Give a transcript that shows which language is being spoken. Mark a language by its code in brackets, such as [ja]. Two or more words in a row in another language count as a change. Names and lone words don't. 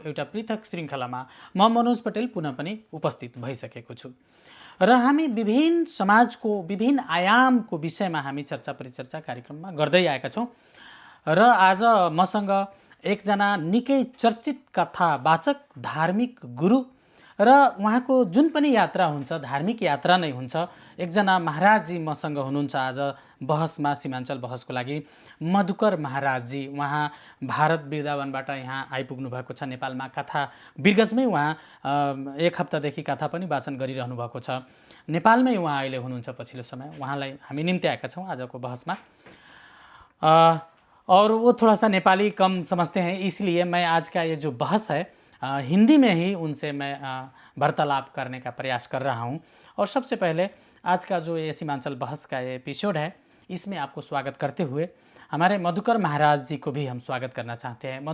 [ne] एउटा पृथक श्रृङ्खलामा म मनोज पटेल पुनः पनि उपस्थित भइसकेको छु र हामी विभिन्न समाजको विभिन्न आयामको विषयमा हामी चर्चा परिचर्चा कार्यक्रममा गर्दै आएका छौँ र आज मसँग एकजना निकै चर्चित कथावाचक, धार्मिक गुरु र उहाँको जुन पनि यात्रा हुन्छ धार्मिक यात्रा नै हुन्छ, एकजना महाराजजी मसँग हुनुहुन्छ आज बहसमा, सीमाञ्चल बहसको लागि। मधुकर महाराजजी, उहाँ भारत वृन्दावनबाट यहाँ आइपुग्नु भएको छ नेपालमा। कथा बिरगजमै उहाँ एक हप्तादेखि कथा पनि वाचन गरिरहनु भएको छ। नेपालमै उहाँ अहिले हुनुहुन्छ पछिल्लो समय। उहाँलाई हामी निम्ति आएका छौँ आजको बहसमा। [hi] और वो थोड़ा सा नेपाली कम समझते हैं, इसलिए मैं आज का ये जो बहस है हिंदी में ही उनसे मैं वार्तालाप करने का प्रयास कर रहा हूं। और सबसे पहले आज का जो ये सीमांचल बहस का ये एपिसोड है, इसमें आपको स्वागत करते हुए हमारे मधुकर महाराज जी को भी हम स्वागत करना चाहते हैं।